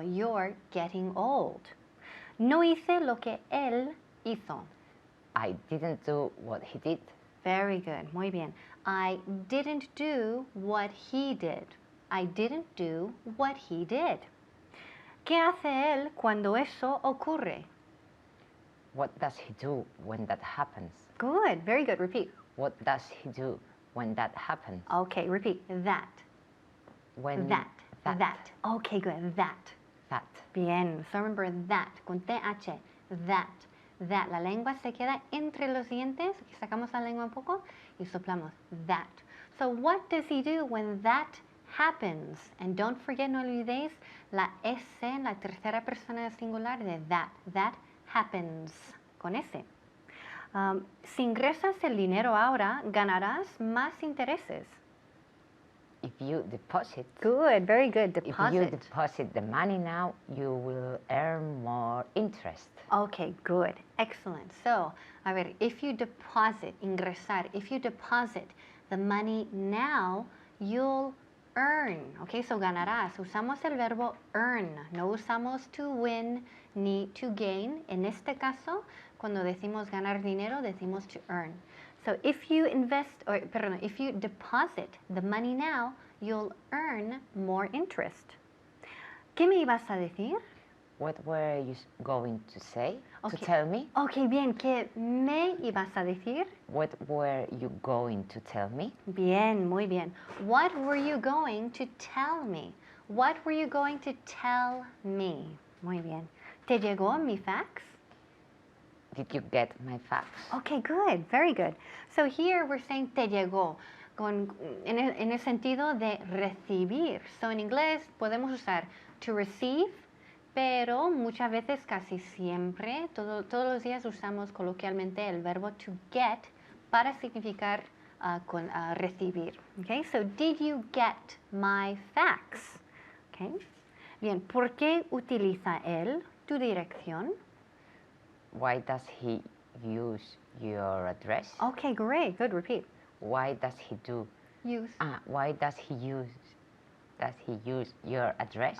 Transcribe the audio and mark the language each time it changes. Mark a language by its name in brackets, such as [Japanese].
[English] You're getting old. [Spanish] No hice lo que él hizo. [English] I didn't do what he did. Very good. [Spanish] Muy bien. [English] I didn't do what he did. I didn't do what he did. [Spanish] ¿Qué hace él cuando eso ocurre? [English] What does he do when that happens? Good. Very good. Repeat. What does he do when that happens? Okay. Repeat. That. When That. Okay, good. That. That. Bien. So remember that. Con TH. That. That. [Spanish] La lengua se queda entre los dientes. Aquí sacamos la lengua un poco y soplamos. [English] That. So what does he do when that happens? And don't forget, [Spanish] no olvidéis la S en la tercera persona singular de that. [English] That happens. Con S. [Spanish] Si ingresas el dinero ahora, ganarás más intereses. [English] If you deposit. Good, very good. If you Deposit. deposit the money now, you will earn more interest. Okay, good. Excellent. So, a ver, if you deposit, ingresar, if you deposit the money now, you'll earn. Okay, so ganarás. [Spanish] Usamos el verbo earn. No usamos to win ni to gain. En este caso, cuando decimos ganar dinero, decimos to earn. [English] So if you if you deposit the money now, you'll earn more interest. [Spanish] ¿Qué me ibas a decir? [English] What were you going to say? Okay. To tell me? [Spanish] Okay, bien. ¿Qué me ibas a decir? [English] What were you going to tell me? [Spanish] Bien, muy bien. [English] What were you going to tell me? What were you going to tell me? [Spanish] Muy bien. ¿Te llegó mi fax? [English] Did you get my fax? Okay, good, very good. So here we're saying [Spanish] te llegó, en el sentido de recibir. So en inglés podemos usar to receive, pero muchas veces, casi siempre, todos los días usamos coloquialmente el verbo to get para significar recibir. [English] Okay, so did you get my fax? Okay. [Spanish] Bien, ¿por qué utiliza él tu dirección? [English] Why does he use your address? Okay, great, good, repeat. Why does he do? Use. Why does he use does he use your address?